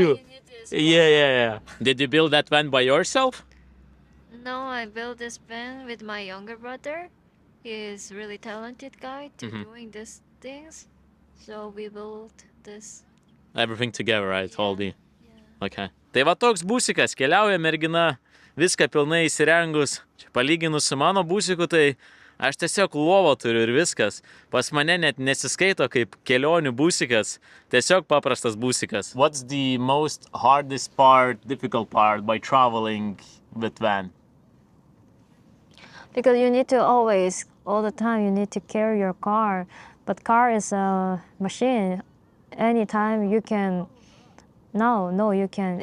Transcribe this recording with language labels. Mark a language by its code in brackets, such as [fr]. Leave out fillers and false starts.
[en] You need this. Yeah. Did you build that van by yourself? No, I built this van with my younger brother. He is really talented guy to doing these things. So we built this. Everything together, right? All the... Yeah. Okay. [lt] Tai va toks būsikas, keliauja mergina, viską pilnai įsirengus. Čia palyginus su mano būsiku, tai aš tiesiog lovą turiu ir viskas. Pas mane net nesiskaito kaip kelionių būsikas, tiesiog paprastas būsikas. [en] What's the most hardest part, difficult part by traveling with van? Because you need to always, all the time, you need to carry your car. But car is a machine. Anytime you can, no, you can.